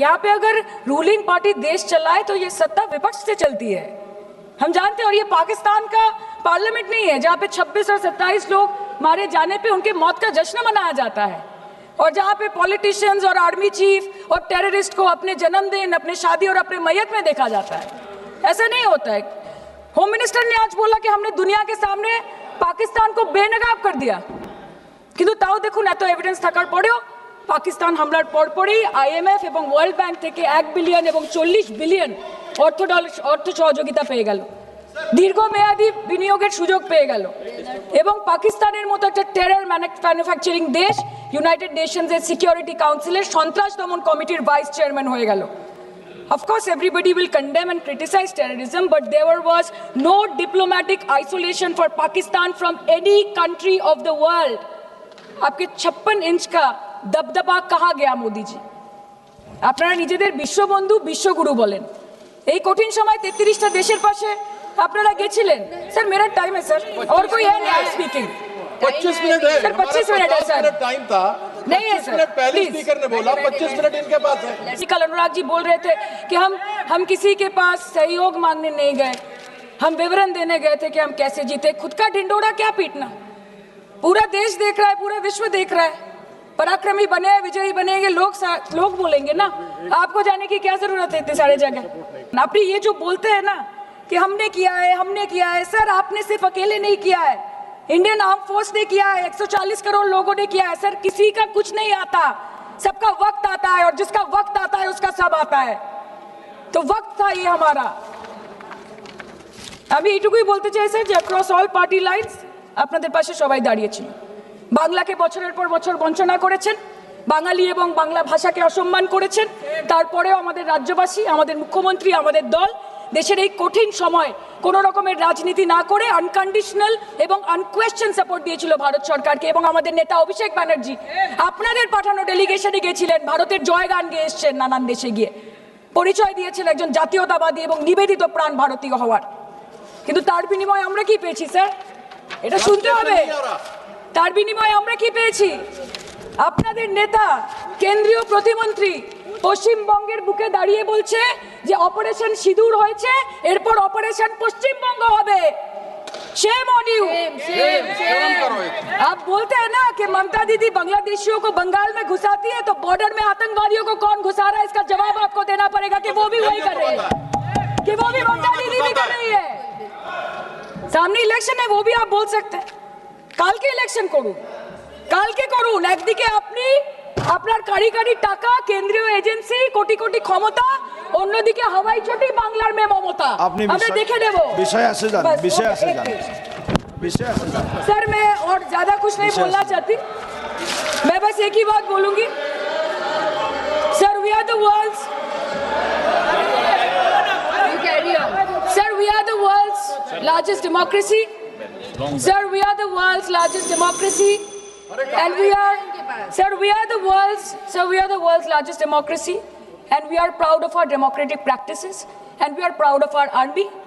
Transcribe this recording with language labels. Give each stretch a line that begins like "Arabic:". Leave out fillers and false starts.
Hindi: यहाँ पे अगर रूलिंग पार्टी देश चलाए तो ये सत्ता विपक्ष से चलती है, हम जानते हैं। और ये पाकिस्तान का पार्लियामेंट नहीं है जहाँ पे 26 और 27 लोग मारे जाने पे उनके मौत का जश्न मनाया जाता है, और जहाँ पे पॉलिटिशियंस और आर्मी चीफ और टेररिस्ट को अपने जन्मदिन, अपने शादी और अपने मैयत में देखा जाता है। ऐसा नहीं होता है। होम मिनिस्टर ने आज बोला कि हमने दुनिया के सामने पाकिस्तान को बेनकाब कर दिया,
Bangla: কিন্তু তাও দেখুন এত এভিডেন্স থাকার পরেও পাকিস্তান হামলার পরপরই আইএমএফ এবং ওয়ার্ল্ড ব্যাংক থেকে 1 বিলিয়ন এবং 40 বিলিয়ন অর্থ সহযোগিতা পেয়ে গেল, দীর্ঘমেয়াদী বিনিয়োগের সুযোগ পেয়ে গেল, এবং পাকিস্তানের মতো একটা টেরর ম্যানুফ্যাকচারিং দেশ ইউনাইটেড নেশনসের সিকিউরিটি কাউন্সিলের সন্ত্রাস দমন কমিটির ভাইস চেয়ারম্যান হয়ে গেল।
English: Of course, everybody will condemn and criticize terrorism, but there was no diplomatic isolation for Pakistan from any country of the world.
Hindi: आपके 56 इंच का दबदबा कहाँ गया मोदी जी?
Bangla: আপনারা নিজেদের বিশ্ববন্ধু বিশ্বগুরু বলেন, এই কঠিন সময় 33টা দেশের পাশে আপনারা গেছিলেন।
Hindi: স্যার मेरा टाइम है सर, और कोई है नहीं स्पीकिंग। 25 मिनट है सर, 25 मिनट है सर, टाइम था, नहीं है 25 सर, मिनट पहले प्लीज। स्पीकर ने बोला 25 मिनट इनके पास है। कल अनुराग जी बोल रहे थे कि हम किसी के पास सहयोग मांगने नहीं गए, हम विवरण देने गए थे कि हम कैसे जीते। खुद का ढिंडोरा क्या पीटना, पूरा देश देख रहा है, पूरा विश्व देख रहा है। पराक्रमी बने, विजयी बनेंगे लोग बोलेंगे ना, आपको जाने की क्या जरूरत है इतने सारे जगह। आप ये जो बोलते हैं ना कि हमने किया है, सर आपने सिर्फ अकेले नहीं किया है, इंडियन आर्म फोर्स ने किया है, 140 करोड़ लोगों ने किया है। सर किसी का कुछ नहीं आता, सबका वक्त आता है, और जिसका वक्त आता है उसका सब आता है। तो वक्त था ये हमारा।
Bangla: আমি এইটুকুই বলতে চাই স্যার যে অ্যাক্রস অল পার্টি লাইনস আপনাদের পাশে সবাই দাঁড়িয়েছিল। বাংলাকে বছরের পর বছর বঞ্চনা করেছেন, বাঙালি এবং বাংলা ভাষাকে অসম্মান করেছেন, তারপরেও আমাদের রাজ্যবাসী, আমাদের মুখ্যমন্ত্রী, আমাদের দল দেশের এই কঠিন সময় কোনো রকমের রাজনীতি না করে আনকন্ডিশনাল এবং আনকোয়েশ্চন সাপোর্ট দিয়েছিল ভারত সরকারকে। এবং আমাদের নেতা অভিষেক ব্যানার্জি আপনাদের পাঠানো ডেলিগেশনে গিয়েছিলেন, ভারতের জয়গান গেয়ে এসছেন, নানান দেশে গিয়ে পরিচয় দিয়েছেন একজন জাতীয়তাবাদী এবং নিবেদিত প্রাণ ভারতীয় হওয়ার। কিন্তু তার বিনিময়ে আমরা কি পেয়েছি স্যার, এটা শুনতে হবে। তার বিনিময়ে আমরা কি পেয়েছি? আপনাদের নেতা কেন্দ্রীয় প্রতিমন্ত্রী পশ্চিমবঙ্গের বুকে দাঁড়িয়ে বলছে যে অপারেশন সিঁদুর হয়েছে, এরপর অপারেশন পশ্চিমবঙ্গ হবে।
English: Shame on you.
Hindi: आप बोलते हैं ना कि ममता दीदी बांग्लादेशियों को बंगाल में घुसाती है, तो बॉर्डर में आतंकवादियों को कौन घुसा रहा है इसका जवाब आपको देना पड़ेगा कि वो भी वही कर रहे हैं, कि वो भी ममता दीदी भी कर रही है। सामने इलेक्शन है, वो भी आप बोल सकते हैं।
Bangla: কালকে ইলেকশন করুন, কালকে করুন। একদিকে আপনি আপনার কারিগরি টাকা, কেন্দ্রীয় এজেন্সি, কোটি কোটি ক্ষমতা, অন্যদিকে হাওয়াই চটি বাংলার মে মমতা। আমরা দেখে নেব।
Hindi: विषय से जान, विषय से जान, विषय से जान। सर मैं और ज्यादा कुछ नहीं बोलना चाहती, मैं बस एक ही बात बोलूंगी।
English: sir we are the world's, sir we are the world's largest democracy, sir we are the world's largest democracy, and we are the world's largest democracy, and we are proud of our democratic practices, and we are proud of our army,